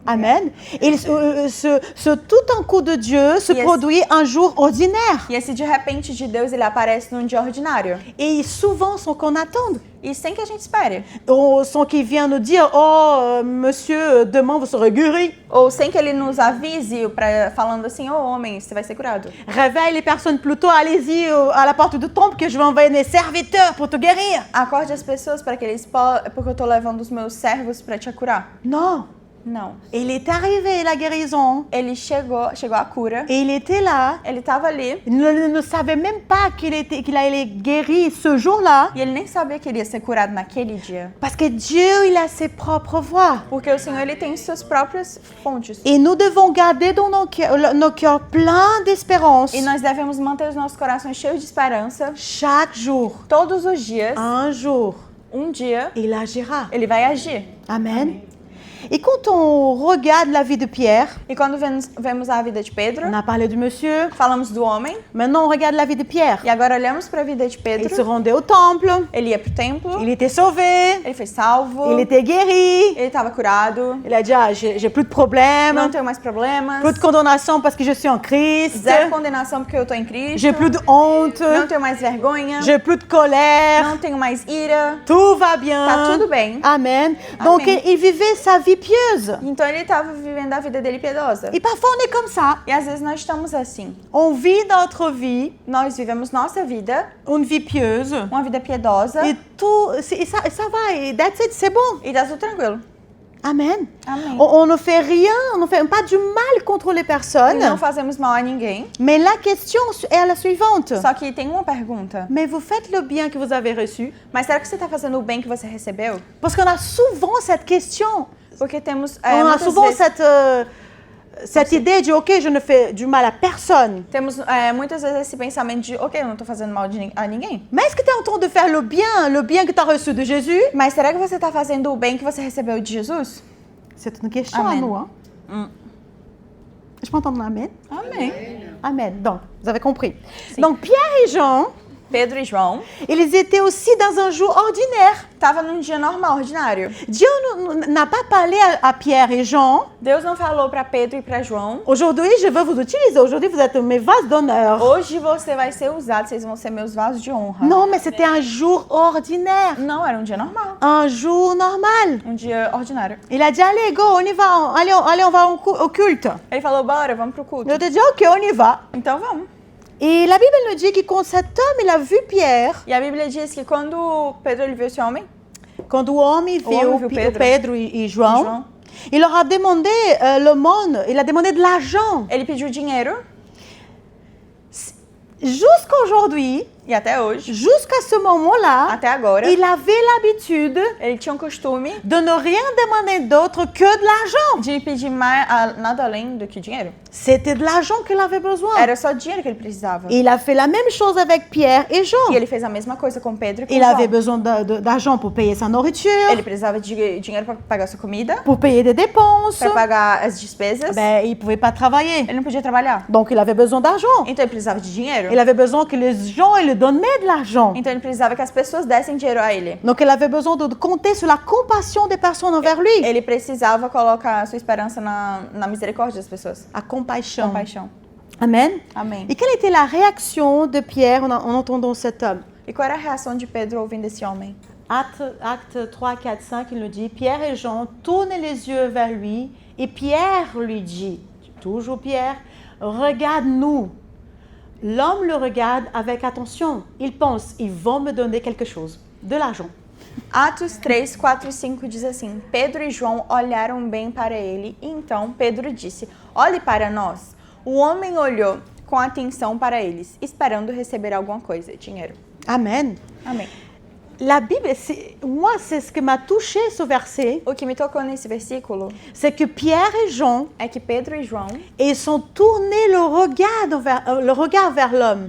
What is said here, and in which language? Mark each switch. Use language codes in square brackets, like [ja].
[fr] Amen. Et ce tout en coup de Dieu se [en] Yes. [fr] produit un jour ordinaire. [pt] E esse de repente de Deus, ele aparece num dia ordinário. [fr] Et souvent, sans qu'on attende. [pt] E sem que a gente espere. [fr] Ou sans qu'il vienne nous dire, oh, monsieur, demain vous serez guéri. [pt] Ou sem que ele nos avise, falando assim, homem, você vai ser curado. [fr] Réveille les personnes plutôt, allez-y à la porte du temple que je vais envoyer mes serviteurs pour te guérir. [pt] Acorde as pessoas para que eles porque eu tô levando os meus servos para te curar. [fr] Non. [pt] Não. [fr] Il est arrivé la guérison. [pt] Ele chegou a cura. [fr] Et il était là. [pt] Ele estava ali. [fr] Il ne savait même pas qu'il allait guérir ce jour-là. [pt] E ele nem sabia que iria ser curado naquele dia. [fr] Parce que Dieu, il a ses propres voies. [pt] Porque o Senhor, ele tem suas próprias fontes. [fr] Et nous devons garder dans nos cœurs pleins d'espérance. [pt] E nós devemos manter os nossos corações cheios de esperança. [fr] Chaque jour, [pt] Todos os dias, [fr] un jour, [pt] dia, [fr] il agira. [pt] ele vai agir. [fr] Amen. Et quand on regarde la vie de Pierre, [pt] E quando vemos a vida de Pedro, [fr] on a parlé du monsieur, [pt] falamos do homem. [fr] maintenant on regarde la vie de Pierre. [pt] E agora olhamos para a vida de [fr] Il se [pt] Pedro. [fr] rendait au temple, [pt] Ele ia pro templo. [fr] il était sauvé, [pt] Ele foi salvo. [fr] il était guéri. [pt] Ele estava curado. [fr] Il a dit, ah, j'ai plus de problèmes, [pt] Não tenho mais problemas. [fr] plus de condamnation parce que je suis en Christ, [pt] Zero condenação porque eu tô em Cristo. [fr] j'ai plus de honte, [pt] Não tenho mais vergonha. [fr] j'ai plus de colère, [pt] Não tenho mais ira. [fr] tout va bien. [pt] Tá tudo bem. [fr] Amen. Donc [pt] Amen. [fr] il vivait sa vie pieuse. [pt] Então ele estava vivendo a vida dele piedosa. [fr] Et parfois on est comme ça. [pt] E às vezes nós estamos assim. [fr] On vit notre vie, [pt] Nós vivemos nossa vida, [fr] une vie pieuse, [pt] uma vida piedosa, [fr] et tout, ça va, et [en] that's it, [fr] c'est bon. [pt] e tá tudo tranquilo. [fr] Amen. [pt] Amém. [fr] On ne fait rien, on ne fait pas du mal contre les [pt] E [fr] personnes. [pt] não fazemos mal a ninguém. [fr] Mais la question est la suivante. [pt] Só que tem uma pergunta. [fr] Mais vous faites le bien que vous avez reçu? [pt] Mas será que você está fazendo o bem que você recebeu? [fr] Parce qu'on a souvent cette question. [pt] Porque temos [fr] On a [pt] muitas [fr] souvent [pt] vezes, [fr] cette idée de, ok, je ne fais du mal à personne. [pt] temos muitas vezes esse pensamento de, ok, eu não estou fazendo mal a ninguém. [fr] Mais est-ce que tu es en train de faire le bien que tu as reçu de Jésus? [pt] Mas será que você está fazendo o bem que você recebeu de Jesus? [fr] C'est une question [pt] Amen. [fr] à nous. Hein? Je peux entendre un amen? [pt] Amém. [fr] Amen. Donc, vous avez compris. Donc, Pierre et Jean, [pt] Pedro e João [fr] ils étaient aussi dans un jour ordinaire. [pt] estavam num dia normal, ordinário. [fr] Dieu n'a pas parlé à Pierre et Jean. [pt] Deus não falou para Pedro e para João: [fr] Aujourd'hui, je veux vous utiliser. Aujourd'hui, vous êtes mes vases d'honneur. [pt] hoje você vai ser usado, vocês vão ser meus vasos de honra. [fr] Non, mais c'était un jour ordinaire. [pt] Não, era um dia normal. [fr] Un jour normal. [pt] Um dia ordinário. [fr] Il a dit, allez, go, on y va. Allez, on va au culte. [pt] Ele falou: bora, vamos pro culto. [fr] Je te dis, ok, on y va. [pt] Então vamos. [fr] Et la Bible nous dit que quand cet homme, il a vu Pierre, [pt] E a Bíblia diz que quando Pedro ele viu esse homem, [fr] quand o homem viu Pedro e João, il leur a demandé l'aumône, il a demandé de l'argent. [pt] ele pediu dinheiro. [fr] Jusqu'aujourd'hui, [pt] E até hoje, [fr] jusqu'à ce moment-là, [pt] até agora, [fr] il avait l'habitude [pt] ele tinha um costume [fr] de ne rien demander d'autre que de l'argent. [pt] de pedir nada além do que dinheiro. [fr] C'était de l'argent qu'il avait besoin. [pt] Era só dinheiro que ele precisava. [fr] Il a fait la même chose avec Pierre et Jean. [pt] E ele fez a mesma coisa com Pedro e com [fr] Il avait [pt] João. [fr] besoin d'argent pour payer sa nourriture, [pt] Ele precisava de dinheiro para pagar sua comida, [fr] pour payer des dépenses. [pt] para pagar as despesas. [fr] Ben, il ne pouvait pas travailler. [pt] Ele não podia trabalhar. [fr] Donc, il avait besoin d'argent. [pt] Então ele precisava de dinheiro. [fr] Il avait besoin que les gens ils lui donnaient de l'argent. [pt] Então ele precisava que as pessoas dessem dinheiro a ele. [fr] Donc, il avait besoin de compter sur la compassion des personnes envers lui. [pt] Ele precisava colocar a sua esperança na misericórdia das pessoas. [fr] À compassion. [pt] Compaixão. [fr] Amen. [pt] Amém. [fr] Et quelle était la réaction de Pierre en entendant cet homme? [pt] E qual era a reação de Pedro ouvindo esse homem? [fr] Acte 3, 4, 5, il nous dit, Pierre et Jean tournent les yeux vers lui et Pierre lui dit, toujours Pierre, regarde-nous. L'homme le regarde avec attention. Il pense, ils vont me donner quelque chose, de l'argent. [pt] Atos 3, 4 e 5 diz assim: Pedro e João olharam bem para ele, e então Pedro disse: olhe para nós. O homem olhou com atenção para eles, esperando receber alguma coisa, dinheiro. [fr] Amen. [pt] Amém. [fr] La Bible, moi, c'est ce qui m'a touché ce verset, [pt] O que me tocou nesse versículo [fr] c'est que Pierre et Jean, [pt] é que Pedro e João, [fr] ils sont tournés le regard vers l'homme.